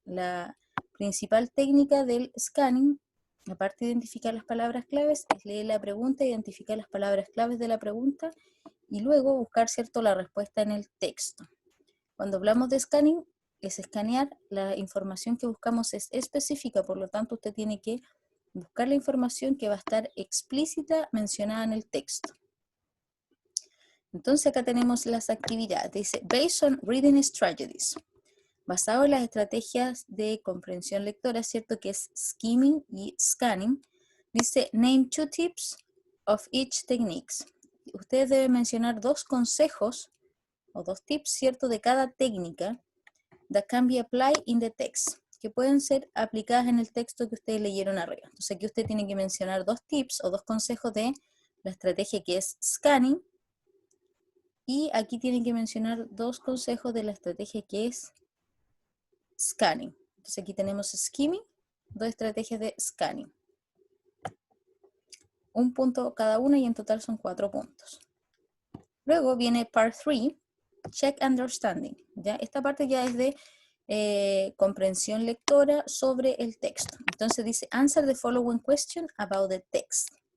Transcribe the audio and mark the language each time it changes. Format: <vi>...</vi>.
<es>La principal técnica del scanning, aparte de identificar las palabras claves, es leer la pregunta, identificar las palabras claves de la pregunta y luego buscar, ¿cierto?, la respuesta en el texto. Cuando hablamos de scanning, es escanear, la información que buscamos es específica, por lo tanto usted tiene que buscar la información que va a estar explícita mencionada en el texto. Entonces acá tenemos las actividades.</es> <en>Dice, based on reading strategies.</en> <es>Basado en las estrategias de comprensión lectora, ¿cierto?, que es skimming y scanning.</es> <en>Dice, name 2 tips of each techniques.</en> <es>Ustedes deben mencionar 2 consejos o 2 tips, ¿cierto?, de cada técnica</es> <en>that can be applied in the text,</en> <es>que pueden ser aplicadas en el texto que ustedes leyeron arriba. Entonces aquí usted tiene que mencionar 2 tips o 2 consejos de la estrategia que es scanning, y aquí tienen que mencionar 2 consejos de la estrategia que es scanning. Entonces aquí tenemos skimming, 2 estrategias de scanning. Un punto cada una y en total son 4 puntos. Luego viene part 3,</es> <en>check understanding.</en> <es>¿Ya? Esta parte ya es de comprensión lectora sobre el texto. Entonces dice,</es> <en>answer the following question about the text.</en>